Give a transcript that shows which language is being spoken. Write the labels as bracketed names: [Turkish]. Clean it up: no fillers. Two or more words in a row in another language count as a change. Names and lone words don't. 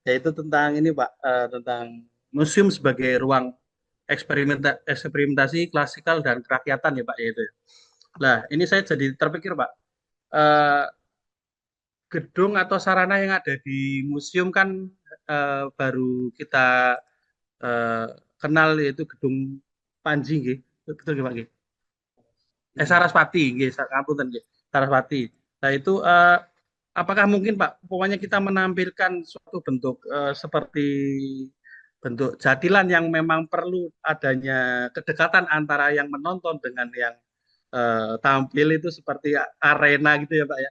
[Indonesian] yaitu tentang ini Pak, tentang museum sebagai ruang eksperimentasi klasikal dan kerakyatan ya Pak, yaitu. Nah, ini saya jadi terpikir Pak, eh, gedung atau sarana yang ada di museum kan baru kita eh, kenal, yaitu gedung Panji nggih. Betul nggih Pak nggih? Sarasvati nggih, [Javanese] ngapunten nggih. [Indonesian] Sarasvati. Nah, itu apakah mungkin Pak, pokoknya kita menampilkan suatu bentuk seperti bentuk jadilan yang memang perlu adanya kedekatan antara yang menonton dengan yang tampil, itu seperti arena gitu ya Pak ya.